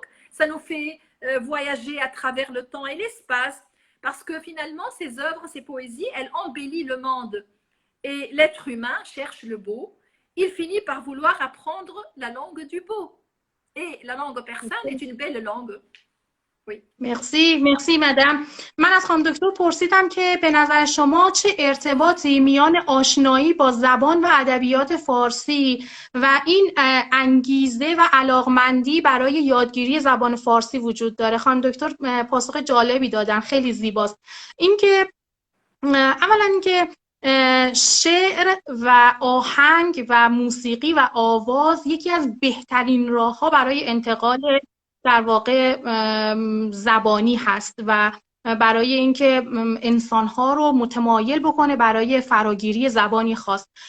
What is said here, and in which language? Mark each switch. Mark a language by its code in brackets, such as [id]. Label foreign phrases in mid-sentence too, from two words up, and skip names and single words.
[fr] Ça nous fait voyager à travers le temps et l'espace. Parce que finalement, ces œuvres, ces poésies, elles embellissent le monde. Et l'être humain cherche le beau. Il finit par vouloir apprendre la langue du beau. Et la langue persane est une belle langue. Oui. merci madame. [fa] من از خانم دکتر پرسیدم که به نظر شما چه ارتباطی میان آشنایی با زبان و ادبیات فارسی و این انگیزه و علاقمندی برای یادگیری زبان فارسی وجود داره. خانم دکتر پاسخ جالبی دادن، خیلی زیباست. اینکه اولا اینکه شعر و آهنگ و موسیقی و آواز یکی از بهترین راه‌ها برای انتقال در واقع زبانی هست و برای اینکه انسان‌ها رو متمایل بکنه برای فراگیری زبانی خاص.